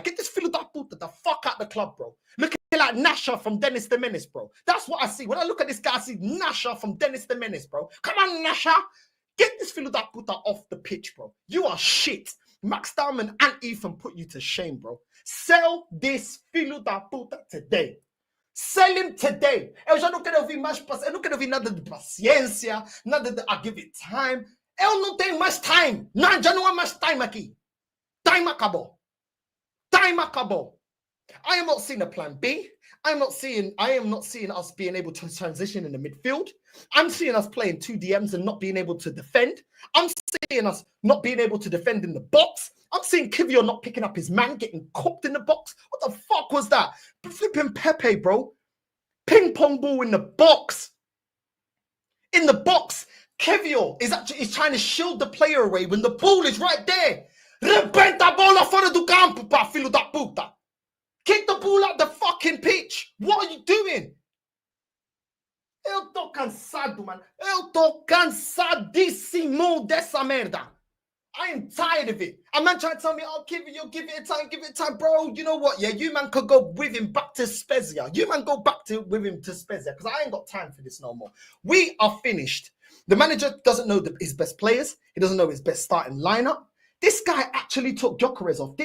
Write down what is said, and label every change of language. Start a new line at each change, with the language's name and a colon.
English: Get this
Portuguese: filho da puta
English: the fuck out the club, bro. Looking like Nasha from Dennis the Menace, bro. That's what I see. When I look at this guy, I see Nasha from Dennis the Menace, bro. Come on, Nasha. Get this
Portuguese: filho da puta
English: off the pitch, bro. You are shit. Max Diamond and Ethan put you to shame, bro. Sell this
Portuguese: filho da puta
English: today. Sell him today.
Portuguese: Eu já não quero ouvir mais, eu não quero ouvir nada de paciência, nada de
English: I give it time.
Portuguese: Eu não tenho mais time. Não, já não há mais time aqui. Time acabou. Time acabou.
English: I am not seeing a plan B. I am not seeing us being able to transition in the midfield. I'm seeing us playing 2 DMs and not being able to defend. I'm seeing us not being able to defend in the box. I'm seeing Kivio not picking up his man, getting cooked in the box. What the fuck was that? Flipping Pepe, bro. Ping pong ball in the box. In the box. Kivio is trying to shield the player away when the ball is right there.
Portuguese: Rebenta a bola fora do campo, pá, filho da puta.
English: Kick the ball out the fucking pitch. What are you doing?
Portuguese: Eu tô cansado,
English: man.
Portuguese: Eu tô cansadíssimo dessa merda.
English: I am tired of it. A man trying to tell me, oh, give it time, bro. You know what? Yeah, you man could go with him back to Spezia. You man go back with him to Spezia because I ain't got time for this no more. We are finished. The manager doesn't know his best players. He doesn't know his best starting lineup. This guy actually took Gyokeres off.